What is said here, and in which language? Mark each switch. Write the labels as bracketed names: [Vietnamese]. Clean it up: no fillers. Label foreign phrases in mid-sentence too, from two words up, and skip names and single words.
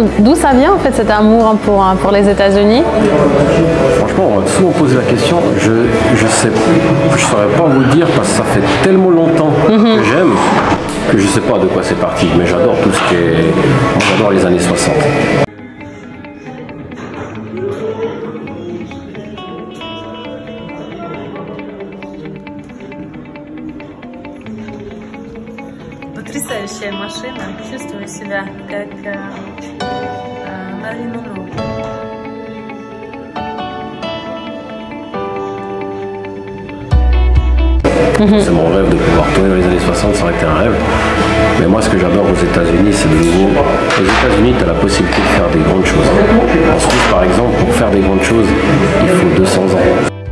[French] D'où ça vient en fait cet amour pour les États-Unis? Franchement, on m'a souvent posé la question, je saurais pas vous dire parce que ça fait tellement longtemps que j'aime que je sais pas de quoi c'est parti, mais j'adore tout ce qui est... Moi j'adore les années 60. [Russian] Потрясающая машина. Чувствую себя как Мэрилин Монро. [French] C'est mon rêve de pouvoir tourner dans les années 60, ça aurait été un rêve. Mais moi, ce que j'adore aux États-Unis, c'est de nouveau. Aux États-Unis, tu as la possibilité de faire des grandes choses. En Suisse, par exemple, pour faire des grandes choses, il faut 200 ans.